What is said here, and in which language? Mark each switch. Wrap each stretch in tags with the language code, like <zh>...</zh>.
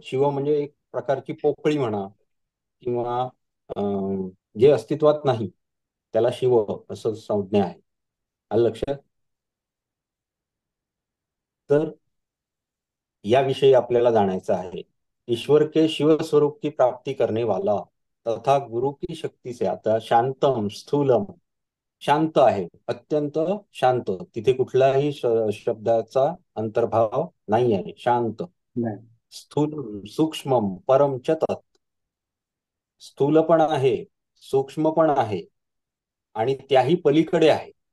<mr>शिव म्हणजे एक प्रकारची पोकळी म्हणा किंवा जे अस्तित्वात नाही त्याला शिव असं संज्ञा आहे. आलं लक्षात? तर याविषयी आपल्याला जाणायचं आहे.</mr> <hi>ईश्वर के शिव स्वरूप की प्राप्ति करने वाला तथा गुरु की शक्ती से.</hi> <mr>आता शांतम स्थूलम, शांत आहे, अत्यंत शांत. तिथे कुठलाही शब्दाचा अंतर्भाव नाही आहे. शांत.</mr> <sa>स्थूल सूक्ष्म परम च तत्.</sa> <mr>स्थूल पण आहे, सूक्ष्म पण आहे आणि त्याही पलीकडे आहे.</mr>